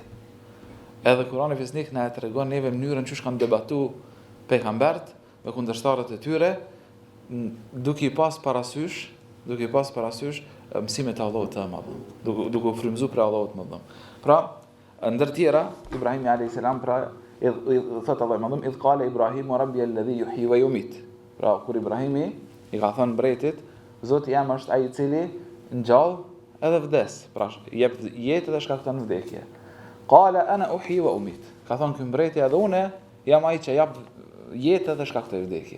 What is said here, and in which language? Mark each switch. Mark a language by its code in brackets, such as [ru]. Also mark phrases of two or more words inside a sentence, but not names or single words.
[sq] Edhe Kurani Fisnik na e tregon neve mënyrën që kanë debatu pejgambert me kundërshtarët e tyre, duke i pas parasysh mësimet e Allahut të Madhëm, duke u frymëzuar për Allahut të Madhëm. Pra, ndër tjera, Ibrahimi [ar] عليه السلام [sq] pra thot Allahu Madhëm, [ar] إذ قال إبراهيم ربي الذي يحيي ويميت. [sq] Pra, kur Ibrahimi i ka thënë mbretit, Zoti jam është ai i cili ngjall edhe vdes, pra jep jetë dhe shkakton vdekje. [ar] قال أنا أحيي وأميت. [sq] Ka thënë ky mbreti edhe unë jam ai që jap jetë dhe shkaktoj vdekje.